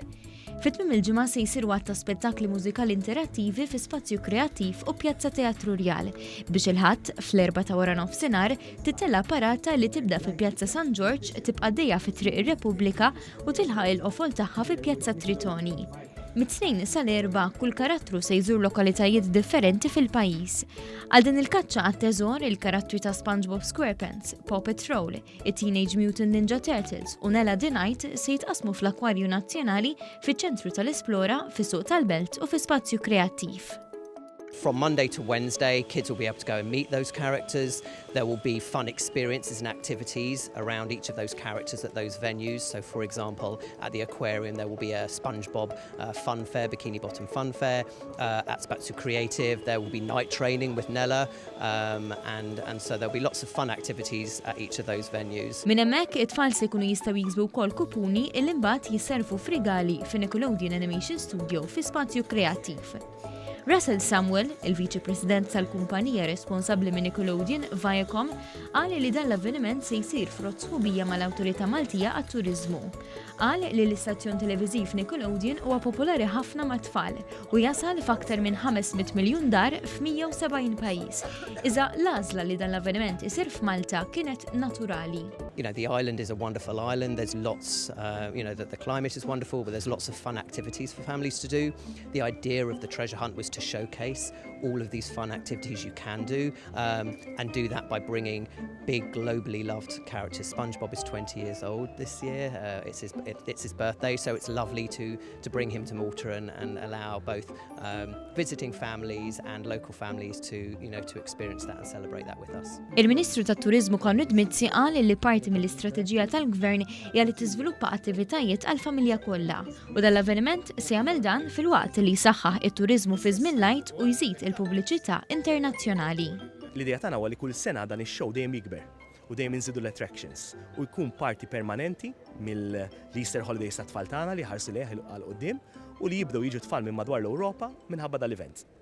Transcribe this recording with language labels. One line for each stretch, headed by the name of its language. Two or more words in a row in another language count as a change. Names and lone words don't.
Maltese: Fit-tmiem il-ġimgħa se jsiru għatta spettakli mużikali interattivi fi spazju kreattiv u pjazza teatru rjal biex il-ħadd fl-4 ta' wara nofsinhar tittella parata li tibda fi Pjazza San George tibqa' dejja fi Triq ir-Repubblika u tilħaq il-qofol tagħha fi Pjazza Tritoni. Mit-2 sal-4 kull karattru se jżur lokalitajiet differenti fil-pajjiż. Għal din il-kaċċa għat-teżor il-karattri ta' Spongebob SquarePants, Paw Patrol, it-Teenage Mutant Ninja Turtles u l-Għid se jitqasmu fl-Akwarju Nazzjonali fiċ-Ċentru tal-Esplora, fis-Suq tal-Belt u fi spazju kreattiv.
English: From Monday to Wednesday, kids will be able to go and meet those characters. There will be fun experiences and activities around each of those characters at those venues. So, for example, at the aquarium, there will be a Spongebob fun fair, bikini bottom fun fair. At Spazio Creative, there will be night training with Nella, and so there'll be lots of fun activities at each of those venues.
Maltese: Minn hemmhekk it-tfal se jkunu jistgħu jiksbu wkoll kupuni li mbagħad jisservu f'rigali fi Nickelodeon Animation Studio fi spazju kreattiv. Russell Samuel, il-Viċi President tal-kumpanija responsabbli minn Nickelodeon, Viacom, qal li dan l-avveniment se jsir frott sħubija mal-Awtorità Maltija għat-Turiżmu. Qal li l-istazzjon televiżiv Nickelodeon huwa popolari ħafna mat-tfal u jasal f'aktar minn 500 miljun dar f'170 pajjiż. Iżda l-għażla li dan l-avveniment isir f'Malta kienet naturali.
English: You know, the island is a wonderful island. There's lots, the climate is wonderful, but there's lots of fun activities for families to do. The idea of the treasure hunt was to showcase all of these fun activities you can do, and do that by bringing big, globally loved characters. Spongebob is 20 years old this year. It's his birthday, so it's lovely to bring him to Malta and allow both visiting families and local families to experience that and celebrate that with us.
Maltese: Il-Ministru tat-Turiżmu Konrad Mizzi qal li parti mill-istrateġija tal-Gvern hija li tiżviluppa attivitajiet għall-familja kollha u dan l-avveniment se jagħmel dan filwaqt li jsaħħaħ it-turiżmu fi żmien l-għid u jżid il-pubbliċità internazzjonali. L-idea tagħna huwa li kull sena dan ix-show dejjem jikber u dejjem inżidu l-attractions u jkun parti permanenti mill-
English: Easter Holidays
Maltese: tat-tfal tagħna li ħarsu lejh għal quddiem u li jibdew jiġu tfal minn madwar l-Ewropa minħabba dal-event.